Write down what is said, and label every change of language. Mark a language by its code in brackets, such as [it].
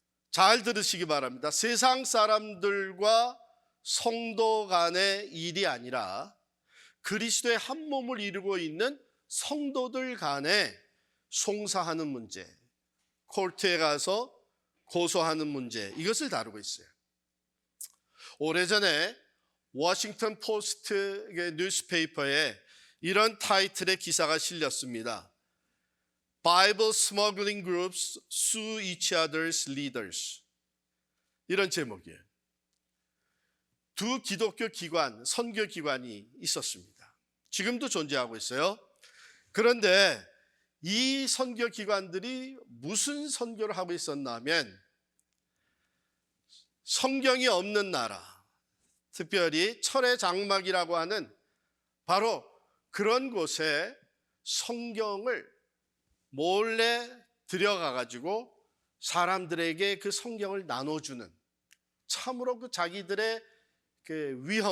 [ko] 잘 들으시기 바랍니다. 세상 사람들과 성도 간의 일이 아니라 그리스도의 한 몸을 이루고 있는 성도들 간에 송사하는 문제, 코르트에 가서 고소하는 문제, 이것을 다루고 있어요. 오래전에 워싱턴 포스트 뉴스페이퍼에 이런 타이틀의 기사가 실렸습니다. [en] Bible Smuggling Groups Sue Each Other's Leaders. [ko] 이런 제목이에요. 두 기독교 기관, 선교 기관이 있었습니다. 지금도 존재하고 있어요. 그런데 이 선교 기관들이 무슨 선교를 하고 있었나 하면 성경이 없는 나라, 특별히 철의 장막이라고 하는 바로 그런 곳에 성경을 몰래 들여가가지고 사람들에게 그 성경을 나눠주는, 참으로 그 자기들의 그